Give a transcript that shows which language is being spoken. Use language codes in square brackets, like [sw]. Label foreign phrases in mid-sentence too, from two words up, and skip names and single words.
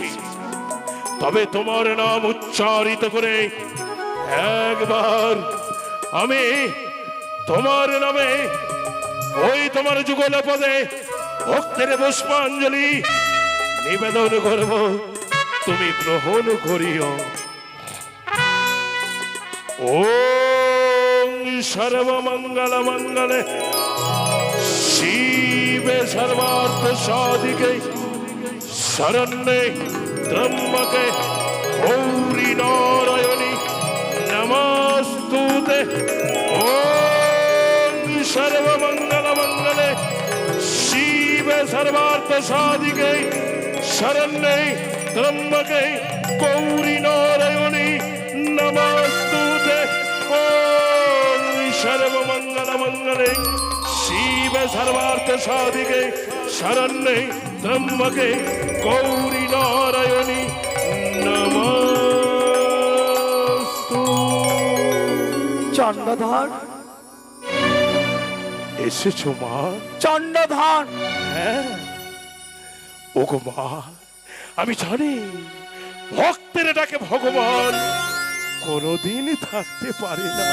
[bn] তবে তোমার নাম উচ্চারিত করে একবার আমি তোমার নামে ওই তোমার যুগল পদে ভক্তের পুষ্পাঞ্জলি নিবেদন করব, তুমি গ্রহণ করিও। [sa] ওম সর্বমঙ্গল মঙ্গলে শিবে সর্বার্থ সাধিকে শরণ্যে ত্র্যম্বকে গৌরী নারায়ণী নমস্তুতে। ওম সর্বমঙ্গল মঙ্গলে শিবে সর্বার্থ সাধিকে শরণ্যে ত্র্যম্বকে গৌরী নারায়ণী নমস্তুতে। ওম সর্বমঙ্গল মঙ্গলে শিবে সর্বার্থ সাধিকে শরণ্যে ত্র্যম্বকে গৌরী নারায়ণী নমস্তু। [bn] চন্দ্রধর, এসেছো মা? চন্দ্রধর, হ্যাঁ ওগো মা, আমি জানি ভক্তের ডাকে ভগবান কোনোদিন থাকতে পারে না।